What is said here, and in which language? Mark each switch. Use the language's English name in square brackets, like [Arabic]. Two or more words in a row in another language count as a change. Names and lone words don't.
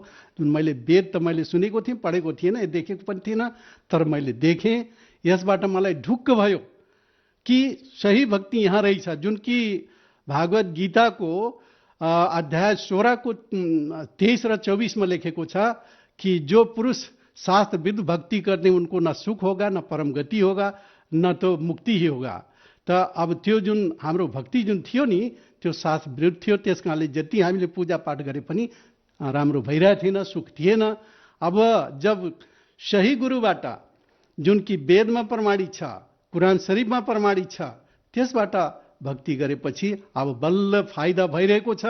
[Nepali] जुन मैले वेद त मैले सुनेको थिएँ, पढेको थिएन, देखेको पनि थिएन, तर मैले देखेँ। यसबाट मलाई ढुक्क भयो कि सही भक्ति यहाँ रहेछ। जुन कि भागवत गीताको अध्याय 16 को 23 र 24 में लेखेको छ कि [Hindi] जो पुरुष शास्त्र विरुद्ध भक्ति करने उनको न सुख होगा, न परम गति होगा, न तो मुक्ति ही होगा। [Nepali] त अब त्यो जुन हाम्रो भक्ति जुन थियो नि, त्यो शास्त्र विरुद्ध थियो। त्यस कारणले जति हामीले पूजा पाठ गरे पनि राम्रो भइरहेको थिएन, सुख थिएन। अब जब सही गुरुबाट, जुन कि वेदमा प्रमाणित छ, कुरान शरीफमा प्रमाणित छ, त्यसबाट भक्ति गरेपछि अब बल्ल फाइदा भइरहेको छ।